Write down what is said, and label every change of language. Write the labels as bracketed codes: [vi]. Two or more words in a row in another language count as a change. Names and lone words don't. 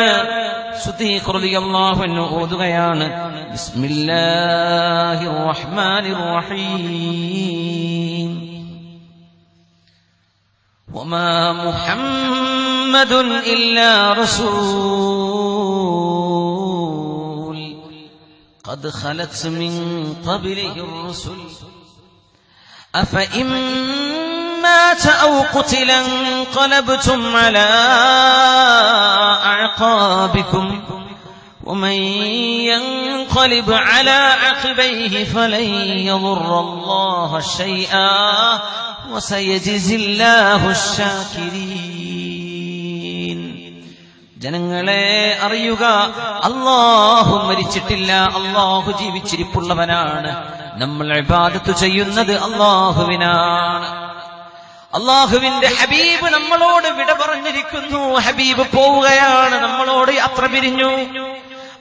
[ar] സിദ്ദീഖ് رضي الله عنه ഓതുകയാണ്, بسم الله الرحمن الرحيم. وما محمد إلا رسول قد خلت من قبله الرسل അഫഇൻ مات أو قتل انقلبتم على أعقابكم ومن ينقلب على عقبيه فلن يضر الله شيئا وسيجزي الله الشاكرين. [ml] ജനങ്ങളെ അറിയുക, അല്ലാഹു മരിച്ചിട്ടില്ല, അല്ലാഹു ജീവിച്ചിരിപ്പുള്ളവനാണ്. നമ്മൾ ഇബാദത്ത് ചെയ്യുന്നത് അല്ലാഹുവിനാണ്. അല്ലാഹുവിന്റെ ഹബീബ് നമ്മളോട് വിട പറഞ്ഞിരിക്കുന്നു. ഹബീബ് പോവുകയാണ്, നമ്മളോട് യാത്ര പിരിഞ്ഞു.